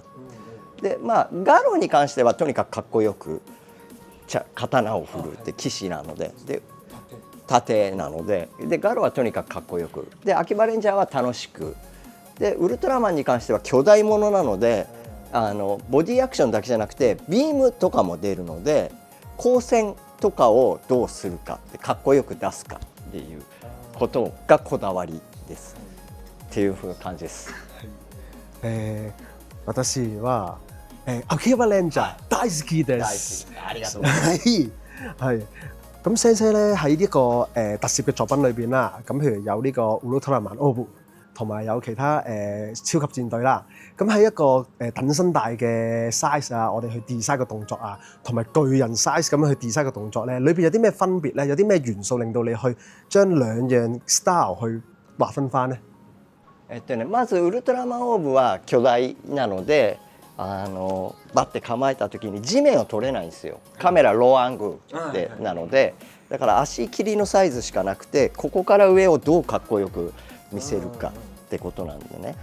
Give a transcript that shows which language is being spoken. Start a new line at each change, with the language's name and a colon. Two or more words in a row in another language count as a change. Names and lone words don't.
Japanese: でガロに関してはとにかくかっこよく刀を振るって騎士なので、盾なので、ガロはとにかくかっこよく、で秋葉レンジャーは楽しく、でウルトラマンに関しては巨大ものなのでボディアクションだけじゃなくてビームとかも出るので、光線とかをどうするかってかっこよく出すかっていうことがこだわりですっていう感じです。私は秋葉レンジャー大好きです。ありがとうございます。
Cantonese: 係咁Sensei咧喺呢個特攝嘅作品裏邊啦，咁譬如有呢個 Ultraman Orb 同埋有其他超級戰隊啦，咁喺一個等身大嘅 size 啊，我哋去 design 個動作啊，同埋巨人 size 咁樣去 design 個動作咧，裏邊有啲咩分別咧？有啲咩元素令到你去將兩樣 style 去劃分翻咧？
Japanese: まずウルトラマンオーブは巨大なのでバッて構えた時に地面を取れないんですよ。カメラローアングルでなので、だから足切りのサイズしかなくて、ここから上をどうかっこよく見せるかってことなんでね。